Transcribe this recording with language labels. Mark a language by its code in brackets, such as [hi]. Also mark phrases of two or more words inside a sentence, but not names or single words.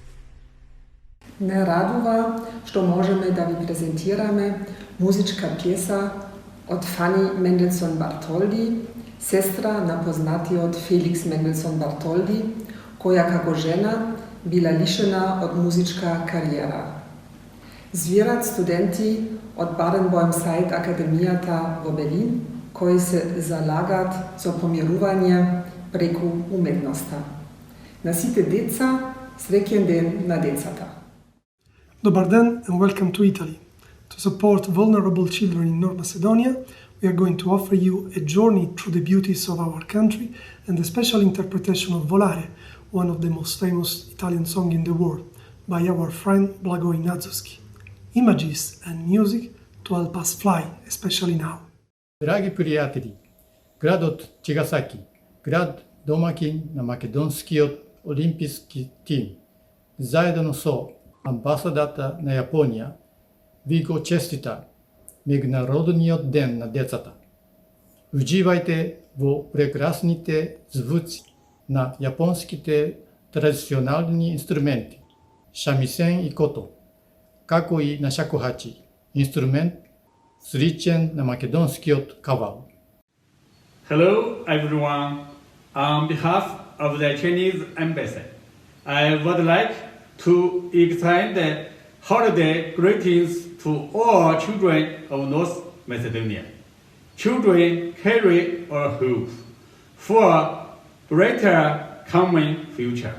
[mk] Не радува што можеме да ви презентираме музичка пјеса од Фани Менделсон Бартолди, сестра на познатиот Феликс Менделсон Бартолди, која како жена била лишена од музичка кариера. Звират студенти од Баден-Боемсайд академијата во Белин, кои се залагат за помирување преку уметноста. На сите деца, среќен ден на децата. Добар ден [en] and welcome to Italy. To support vulnerable children in North Macedonia, we are going to offer you a journey through the beauties of our country and the special interpretation of Volare, one of the most famous Italian songs in the world, by our friend Blagoj Nadzuski. Images and music to help us fly, especially now. [mk] Драги пријатели, градот Чигасаки, град домакин на македонскиот олимписки тим, заедно со амбасадата на Јапонија, ви го честита Меѓународниот ден на децата. Уживајте во прекрасните звуци на јапонските традиционални инструменти, шамисен и кото, како и на шакохачи, инструмент сличен на македонскиот кавал. [en] Hello everyone. On behalf of the Chinese Embassy, I would like to extend the holiday greetings to all children of North Macedonia. Children carry a hope for a brighter coming future.